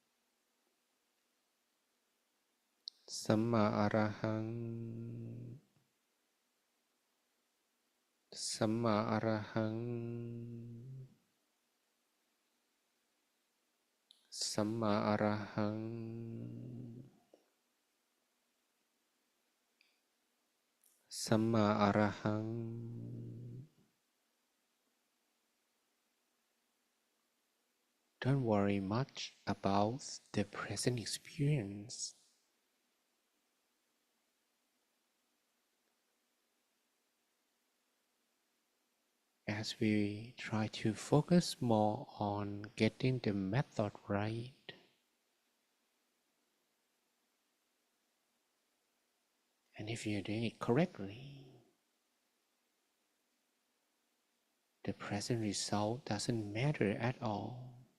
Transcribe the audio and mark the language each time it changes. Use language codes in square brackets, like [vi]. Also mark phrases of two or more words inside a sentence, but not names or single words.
[pi] Samma Arahang, Samma Arahang, Samma Arahang, Samma Arahang. [en] Don't worry much about the present experience. As we try to focus more on getting the method right, and if you're doing it correctly, the present result doesn't matter at all.